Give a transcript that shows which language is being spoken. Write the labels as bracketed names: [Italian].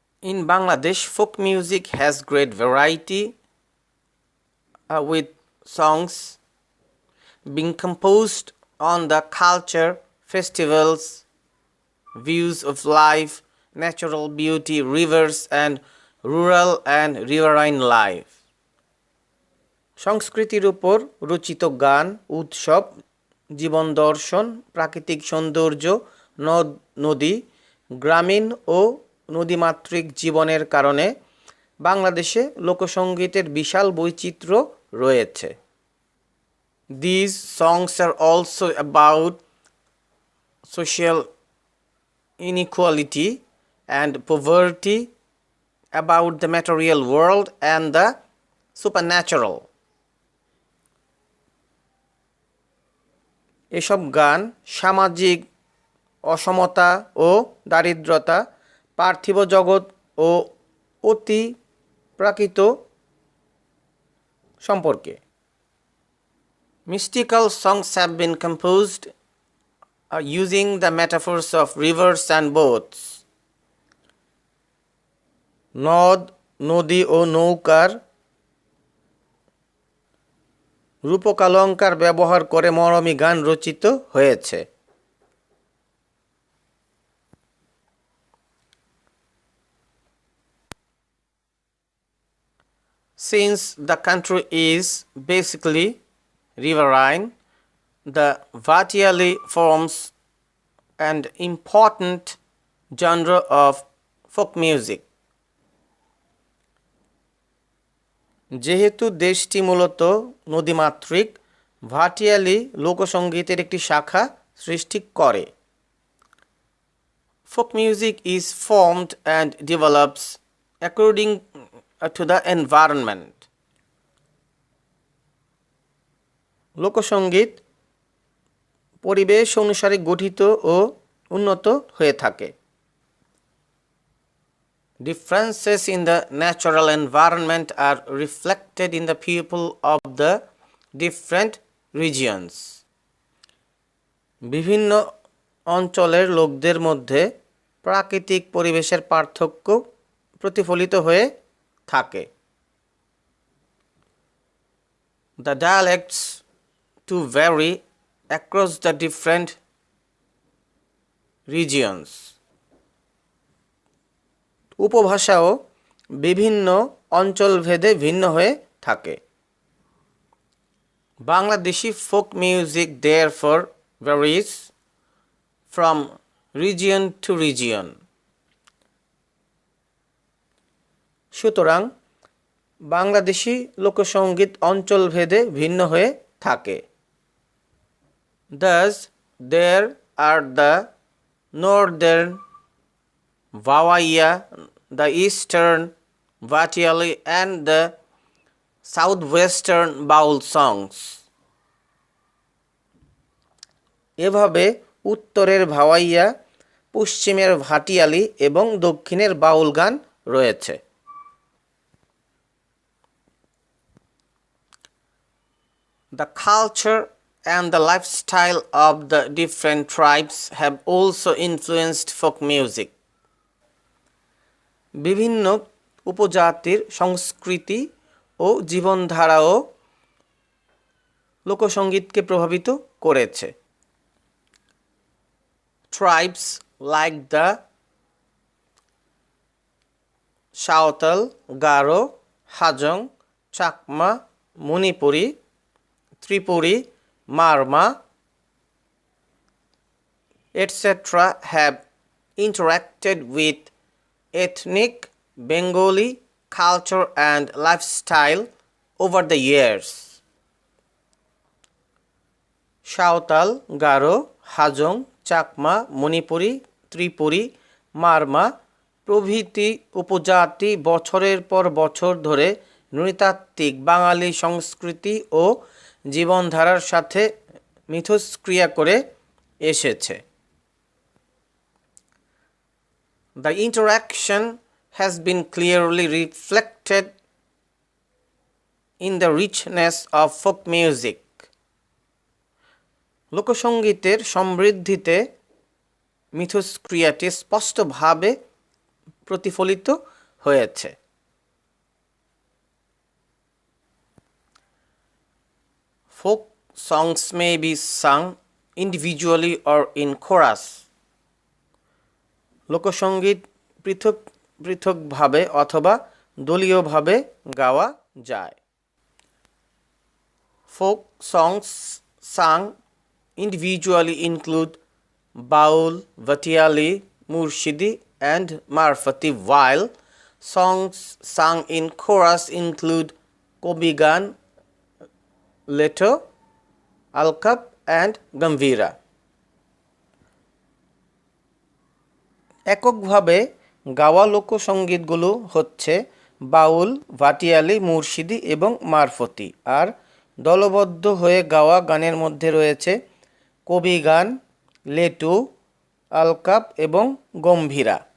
[English] In Bangladesh, folk music has great variety with songs being composed on the culture, festivals, views of life, natural beauty, rivers and rural and riverine life. [Bangla] সংস্কৃতির উপর রচিত গান, উৎসব, জীবন দর্শন, প্রাকৃতিক সৌন্দর্য, নদ নদী, গ্রামীণ ও নদীমাতৃক জীবনের কারণে বাংলাদেশে লোকসঙ্গীতের বিশাল বৈচিত্র্য রয়েছে। [English] These songs are also about social inequality and poverty, about the material world and the supernatural. [Bangla] এসব গান সামাজিক অসমতা ও দারিদ্রতা, পার্থিব জগৎ ও অতি প্রাকৃত সম্পর্কে। [English] Mystical songs have been composed using the metaphors of rivers and boats. [Bangla] নদ, নদী ও নৌকার রূপকালঙ্কার ব্যবহার করে মরমী গান রচিত হয়েছে। [English] Since the country is basically riverine, The Bhattiyali forms an important genre of folk music. [Bangla] যেহেতু দেশটি মূলত নদীমাতৃক, ভাটিয়ালি লোকসঙ্গীতের একটি শাখা সৃষ্টি করে। [English] Folk music is formed and develops according to the environment. [Bangla] লোকসঙ্গীত পরিবেশ অনুসারে গঠিত ও উন্নত হয়ে থাকে। [English] Differences in the natural environment are reflected in the people of the different regions. [Bangla] বিভিন্ন অঞ্চলের লোকদের মধ্যে প্রাকৃতিক পরিবেশের পার্থক্য প্রতিফলিত হয়ে থাকে। [English] The dialects to vary across the different regions. [Bangla] উপভাষাও বিভিন্ন অঞ্চলভেদে ভিন্ন হয়ে থাকে। [English] Bangladeshi folk music therefore varies from region to region. [Bangla] সুতরাং বাংলাদেশি লোকসঙ্গীত অঞ্চলভেদে ভিন্ন হয়ে থাকে। [English] Thus, there are the northern Vawaiya, the eastern Bhattiyali and the southwestern Baul songs. [Bangla] এভাবে উত্তরের ভাওয়াইয়া, পশ্চিমের ভাটিয়ালি এবং দক্ষিণের বাউল গান রয়েছে। [English] The culture and the lifestyle of the different tribes have also influenced folk music. [Bangla] বিভিন্ন উপজাতির সংস্কৃতি ও জীবনধারাও লোকসঙ্গীতকে প্রভাবিত করেছে। [English] Tribes like the Saotal, Garo, Hajong, Chakma, Manipuri, Tripuri, Marma, etc. have interacted with ethnic Bengali culture and lifestyle over the years. [Bangla] Santhal, Garo, Hajong, Chakma, Manipuri, Tripuri, Marma প্রভৃতি উপজাতি বছরের পর বছর ধরে নৃতাত্ত্বিক বাঙালি সংস্কৃতি ও জীবনধারার সাথে মিথস্ক্রিয়া করে এসেছে। [English] The interaction has been clearly reflected in the richness of folk music. [Bangla] লোকসঙ্গীতের সমৃদ্ধিতে মিথস্ক্রিয়াটি স্পষ্টভাবে প্রতিফলিত হয়েছে। [English] Folk songs may be sung individually or in chorus. [Bangla] লোকসঙ্গীত পৃথক পৃথকভাবে অথবা দলীয়ভাবে গাওয়া যায়। [English] Folk songs sung individually include Baul, Bhattiyali, Murshidi and Marfati, while songs sung in chorus include Kobigan, Leto, Alkap and Gambhira. [Bangla] এককভাবে গাওয়া লোকসঙ্গীতগুলো হচ্ছে বাউল, ভাটিয়ালি, মুর্শিদি এবং মারফতি, আর দলবদ্ধ হয়ে গাওয়া গানের মধ্যে রয়েছে কবি গান, লেটু, আলকাপ এবং গম্ভীরা।